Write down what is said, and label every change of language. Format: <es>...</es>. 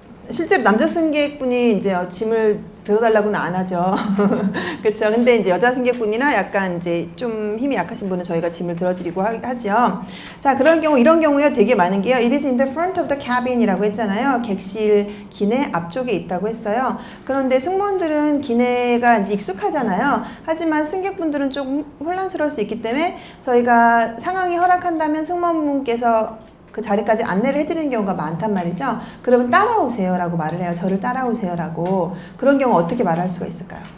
<ko>실제로 남자 승객분이 이제 짐을 들어달라고는 안 하죠. 그렇죠. 근데 이제 여자 승객분이나 약간 이제 좀 힘이 약하신 분은 저희가 짐을 들어드리고 하죠. 자, 그런 경우, 이런 경우요 되게 많은 게요.</ko> <en>It is in the front of the cabin</en> <ko>이라고 했잖아요. 객실 기내 앞쪽에 있다고 했어요. 그런데 승무원들은 기내가 이제 익숙하잖아요. 하지만 승객분들은 조금 혼란스러울 수 있기 때문에 저희가 상황이 허락한다면 승무원분께서 그 자리까지 안내를 해드리는 경우가 많단 말이죠. 그러면 따라오세요 라고 말을 해요. 저를 따라오세요 라고. 그런 경우 어떻게 말할 수가 있을까요?</ko>